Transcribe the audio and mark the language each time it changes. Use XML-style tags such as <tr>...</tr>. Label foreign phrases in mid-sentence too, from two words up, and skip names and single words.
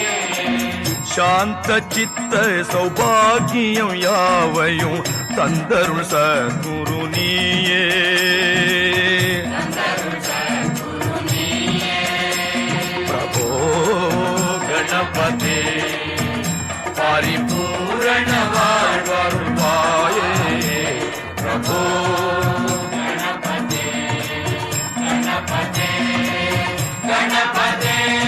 <ta>சாந்த சித்த சௌபாகியம் யாவையும் தந்தருள் சத்குரு நீயே பிரபோ கணபதே பரிபூரண வாழ்வருள்வாயே பிரபோ</ta> <sa>गणपते गणपते गणपते</sa>